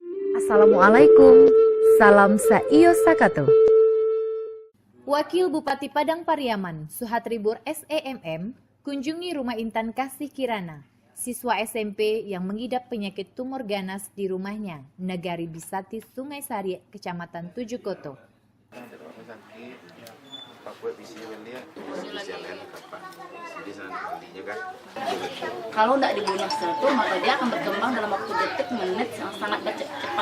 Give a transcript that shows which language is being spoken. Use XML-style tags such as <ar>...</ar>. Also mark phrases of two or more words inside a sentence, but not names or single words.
<min>Assalamualaikum, salam saiyo sakato.</min> <id>Wakil Bupati Padang Pariaman, Suhatribur SEMM, kunjungi rumah Intan Kasih Kirana, siswa SMP yang mengidap penyakit tumor ganas di rumahnya, Negari Bisati, Sungai Sari, Kecamatan Tujukoto. Kalau tidak dibunuh setelah itu, maka dia akan berkembang dalam waktu detik, menit yang sangat cepat.</id>